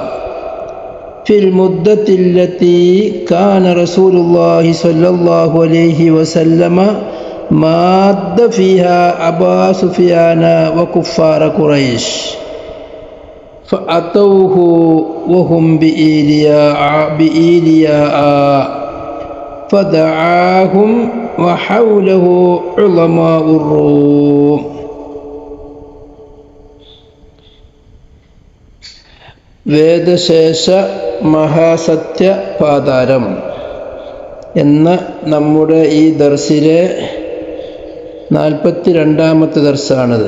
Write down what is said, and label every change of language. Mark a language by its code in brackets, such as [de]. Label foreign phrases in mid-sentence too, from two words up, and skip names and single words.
[ar] في المدة التي كان رسول الله صلى الله عليه وسلم ماد فيها أبا سفيان وكفار قريش فأتوه وهم بإيلياء فدعاهم وحوله علماء الروم. [ml] വേദശേഷ മഹാസത്യ പാതാരം എന്ന നമ്മുടെ ഈ ദർസിലെ 42-ാമത്തെ ദർസാണിത്.